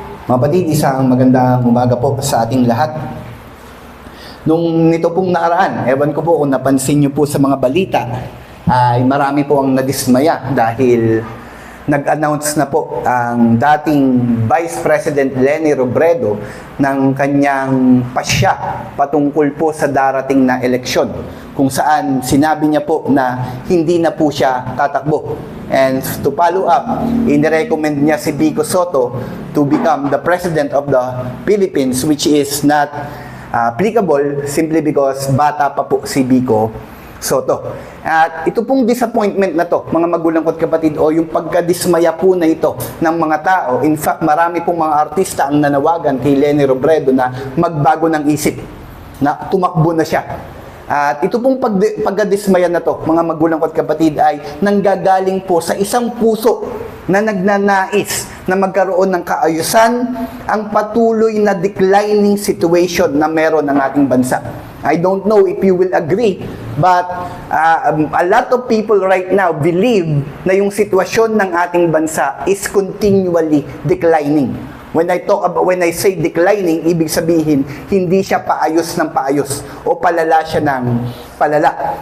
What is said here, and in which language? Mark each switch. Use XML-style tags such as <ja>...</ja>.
<tl>Mga kapatid, isang magandang umaga po sa ating lahat. Nung nito pong nakaraan, ewan ko po kung napansin niyo po sa mga balita, ay marami po ang nadismaya dahil nag-announce na po ang dating Vice President Leni Robredo ng kanyang pasya patungkol po sa darating na eleksyon, kung saan sinabi niya po na hindi na po siya tatakbo.</tl> <en>And to follow up, inirecommend niya si Vico Soto to become the President of the Philippines, which is not applicable simply because</en> <tl>bata pa po si Vico Soto. At ito pong disappointment na to, mga magulang ko't kapatid, o yung pagkadismaya po na ito ng mga tao. In fact, marami pong mga artista ang nanawagan kay Leni Robredo na magbago ng isip, na tumakbo na siya. At ito pong pagkadismaya na to, mga magulang ko't kapatid, ay nanggagaling po sa isang puso na nagnanais na magkaroon ng kaayusan ang patuloy na declining situation na meron ng ating bansa.</tl> <en>I don't know if you will agree, but a lot of people right now believe</en> <tl>na yung sitwasyon ng ating bansa</tl> <en>is continually declining. When I say declining,</en> <tl>ibig sabihin, hindi siya paayos ng paayos o palala siya ng palala.</tl>